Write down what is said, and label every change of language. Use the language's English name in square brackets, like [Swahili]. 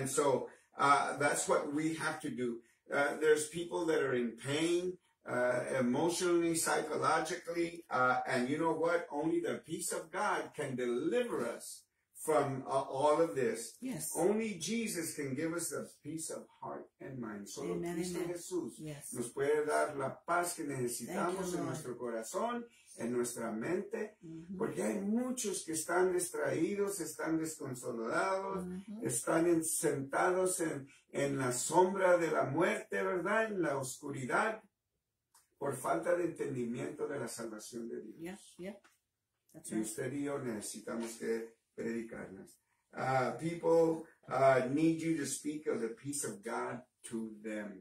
[English] And so that's what we have to do. There's people that are in pain, emotionally, psychologically, and you know what? Only the peace of God can deliver us from all of this. Yes. Only Jesus can give us the peace of heart and mind. [Spanish] Solo Cristo Jesús nos puede dar la paz que necesitamos en nuestro corazón, en nuestra mente, porque hay muchos que están distraídos, están desconsolados, están sentados en la sombra de la muerte, ¿verdad? En la oscuridad, por falta de entendimiento de la salvación de Dios. [English] That's [Spanish] Y [English] right. [Spanish] usted y yo necesitamos que predicarlas. [English] People need you to speak of the peace of God to them.